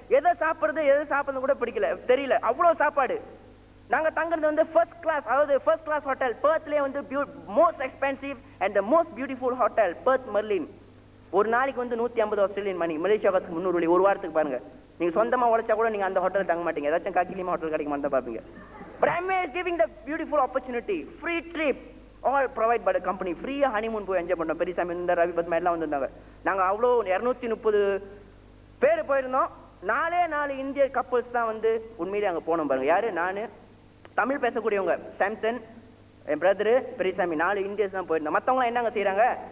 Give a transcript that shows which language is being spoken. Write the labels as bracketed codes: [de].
[ta] எதை சாப்பிடுறது கூட பிடிக்கல, தெரியல, அவ்வளவு சாப்பாடு. நாங்க தங்குறது வந்து ஃபர்ஸ்ட் கிளாஸ், அதாவது ஃபர்ஸ்ட் கிளாஸ் ஹோட்டல். பெர்த்லயே வந்து [en] most expensive and the most beautiful [ta] hotel Perth Merlin. ஒரு நாளைக்கு வந்து 150 ஆஸ்திரேலியன் மணி, மலேசியாவுக்கு 300 வெள்ளி ஒரு வாரத்துக்கு பாருங்க. நீங்க சொந்தமா உழைச்சா கூட நீங்க அந்த ஹோட்டல் தங்க மாட்டீங்க, ஏதாச்சும் காக்கிலிமா ஹோட்டல் கிடைக்குமா தான் பாப்பீங்க. [en] But I'm giving the beautiful opportunity, free trip, all provide by the company. free honeymoon [ta] போய் என்ஜாய் பண்ணோம். பெரியசாமி இந்த ரவி பத்மா எல்லாம் வந்திருந்தாங்க. நாங்க அவ்வளோ 230 பேர் போயிருந்தோம். 4 இந்திய கப்பல்ஸ் தான் வந்து உண்மையிலே அங்க போனோம் பாருங்க. யாரு? நானு, தமிழ் பேசக்கூடியவங்க சாம்சன், என் பிரதரு, பெரியசாமி, 4 இந்தியர்ஸ் தான் போயிருந்தோம். மற்றவங்களாம் என்னங்க செய்யறாங்க?